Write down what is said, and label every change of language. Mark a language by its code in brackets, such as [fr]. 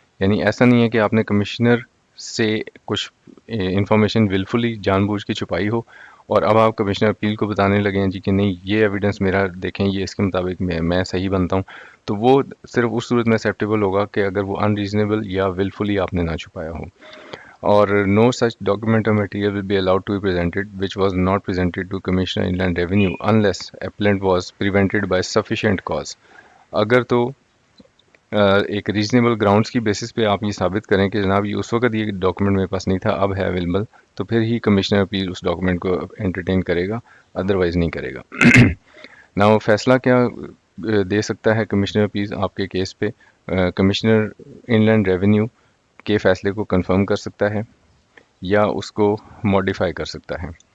[ur] یعنی ایسا نہیں ہے کہ آپ نے کمشنر سے کچھ انفارمیشن willfully جان بوجھ کے چھپائی ہو, اور اب آپ کمشنر اپیل کو بتانے لگے ہیں جی کہ نہیں یہ ایویڈنس میرا دیکھیں یہ اس کے مطابق میں صحیح بنتا ہوں, تو وہ صرف اس صورت میں ایکسیپٹیبل ہوگا کہ اگر وہ unreasonable یا willfully آپ نے نہ چھپایا ہو. [en] اور no such document or material will be allowed to be presented which was not presented to Commissioner Inland Revenue unless appellant was prevented by sufficient cause. [ur] اگر تو ایک ریزنیبل گراؤنڈس کی بیسس پہ آپ یہ ثابت کریں کہ جناب یہ اس وقت یہ ڈاکومنٹ میرے پاس نہیں تھا, اب ہے اویلیبل, تو پھر ہی کمشنر اپیل اس ڈاکومنٹ کو انٹرٹین کرے گا, ادروائز نہیں کرے گا. نا وہ فیصلہ کیا دے سکتا ہے کمشنر اپیل آپ کے کیس پہ؟ کمشنر انلینڈ ریونیو کے فیصلے کو کنفرم کر سکتا ہے یا اس کو ماڈیفائی کر سکتا ہے.